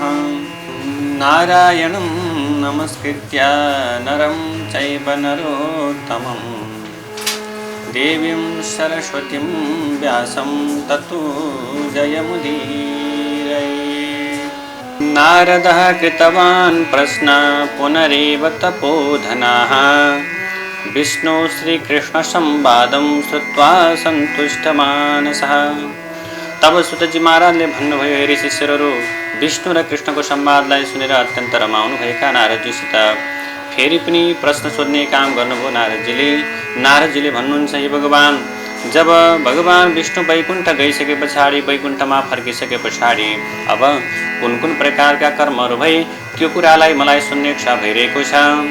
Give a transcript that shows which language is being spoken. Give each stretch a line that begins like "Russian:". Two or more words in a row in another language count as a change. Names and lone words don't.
Sanskrit: नारायणं नमस्कृत्य नरं चैव नरोत्तमं देवीं सरस्वतीं व्यासं ततो जयमुदीरये। नारदः कृतवान् प्रश्न पुनरेव तपोधनाः विष्णु श्रीकृष्ण संवादं श्रुत्वा सन्तुष्टमानसः।
Nepali: तब सुतजी महाराजले भन्नुभयो, हे शिष्यहरू, विष्णु र कृष्णको संवादलाई सुनेर अत्यन्त रमाउनु भएका नारदजीसित फेरि पनि प्रश्न सोध्ने काम गर्नुभयो नारदजीले। नारदजीले भन्नुहुन्छ, हे भगवान, जब भगवान विष्णु वैकुण्ठ गइसके पछाडि, वैकुण्ठमा फर्किसके पछाडि अब कुन कुन प्रकारका कर्महरू भए त्यो कुरालाई मलाई सुन्ने इच्छा भइरहेको छ।